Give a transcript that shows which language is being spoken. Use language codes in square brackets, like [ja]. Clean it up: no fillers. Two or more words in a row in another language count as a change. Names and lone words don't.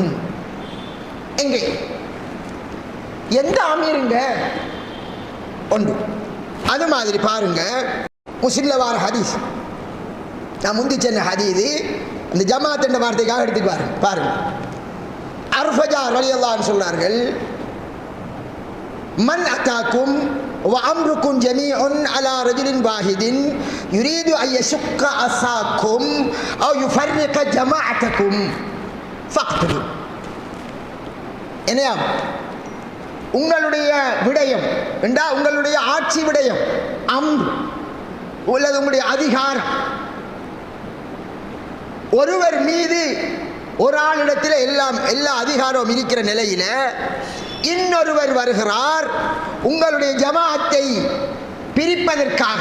[ta] எங்கே எந்த அமீருங்க ஒன்று? அது மாதிரி பாருங்க, முஸ்லிம்ல வார ஹதீஸ், நான் முந்தி சொன்ன ஹதீஸ் அந்த ஜமாத் என்ற வார்த்தைக்காக எடுத்துக்கு பாருங்க. [ar] அர்ஃபஜா رضي الله عنه சொன்னார்கள், من أتاكم وأمركم جميع على رجل واحد يريد أن يشق عصاكم أو يفرق جماعتكم فاقتلوا. [ta] என்னையா உங்களுடைய விடயம் என்றா உங்களுடைய ஆட்சி விடயம் அம்ர் உள்ளது, உங்களுடைய அதிகாரம். ஒருவர் மீது ஒரு ஆளிடத்தில் எல்லா அதிகாரமும் இருக்கிற நிலையில இன்னொருவர் வருகிறார் உங்களுடைய ஜமாஅத்தை பிரிப்பதற்காக.